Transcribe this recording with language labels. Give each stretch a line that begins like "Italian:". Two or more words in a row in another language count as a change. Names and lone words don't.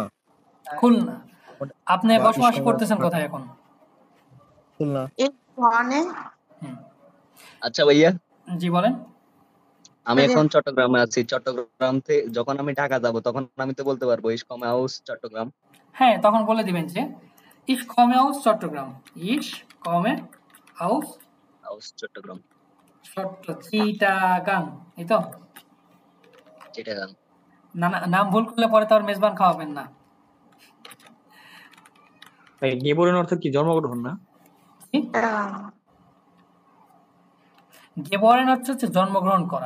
Bangla: খুলনা। আপনি বসবাস করতেছেন কোথায় এখন? খুলনা। আচ্ছা ভাইয়া, জি বলেন। আমি এখন চট্টগ্রামে আছি। চট্টগ্রাম থেকে যখন আমি ঢাকা যাব তখন আমি তো বলতে পারবো
German: Ich komme aus
Bangla: চট্টগ্রাম। হ্যাঁ, তখন বলে দিবেন যে
German: ich komme aus চট্টগ্রাম, ich komme aus চট্টগ্রাম,
Bangla: চিটাগাং, এই তো। চিটাগাং। নাম ভুল করলে পরে তো আর মেজবান খাওয়াবেন না। গেবরেন অর্থ কি? জন্মগ্রহণ না? গেবরেন হচ্ছে জন্মগ্রহণ করা।